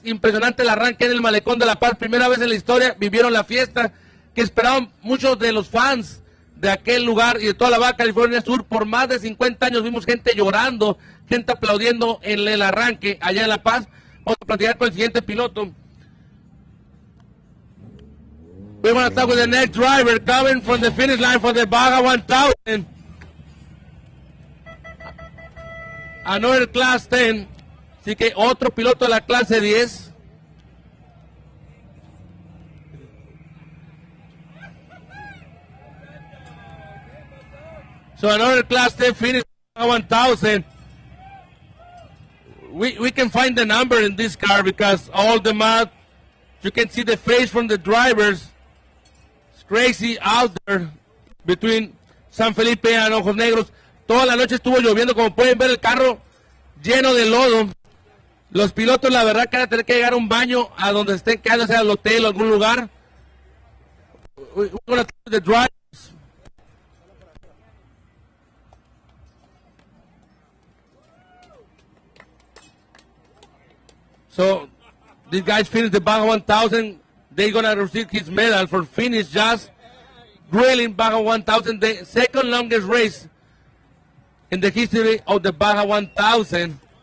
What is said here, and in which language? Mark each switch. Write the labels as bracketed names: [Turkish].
[Spanish] Impresionante el arranque en el Malecón de La Paz, primera vez en la historia, vivieron la fiesta que esperaban muchos de los fans de aquel lugar y de toda la Baja California Sur. Por más de 50 años vimos gente llorando, gente aplaudiendo en el arranque allá en La Paz. Vamos a platicar con el siguiente piloto. [English] We want to talk with the next driver coming from the finish line for the Baja 1000. Another Class 10. [Spanish] Así que otro piloto de la clase 10. [English] So another Class 10 finish 1000. We can find the number in this car because all the mud, you can see the face from the drivers. It's crazy out there between San Felipe and Ojos Negros. [Spanish] Toda la noche estuvo lloviendo, como pueden ver el carro lleno de lodo. Los pilotos la verdad que van a tener que llegar a un baño a donde estén quedando, sea al hotel o algún lugar. [English] We're going to talk to the drivers. So, these guys finished the Baja 1000. They're going to receive his medal for finish just grilling Baja 1000, the second longest race in the history of the Baja 1000.